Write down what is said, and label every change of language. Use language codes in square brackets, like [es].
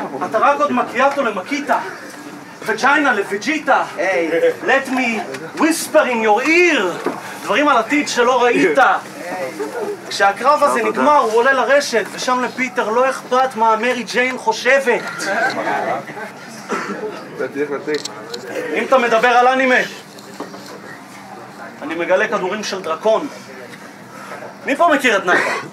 [he] אתה רק עוד מקיאטו למקיטה, וג'יינה לווג'יטה. [en] Let me whisper in your ear, [he] דברים על עתיד שלא ראית. כשהקרב הזה נגמר הוא עולה לרשת, ושם לפיטר לא אכפת מה מרי ג'יין חושבת. אם אתה מדבר על אנימה, אני מגלה כדורים של דרקון. מי פה מכיר את נאפה?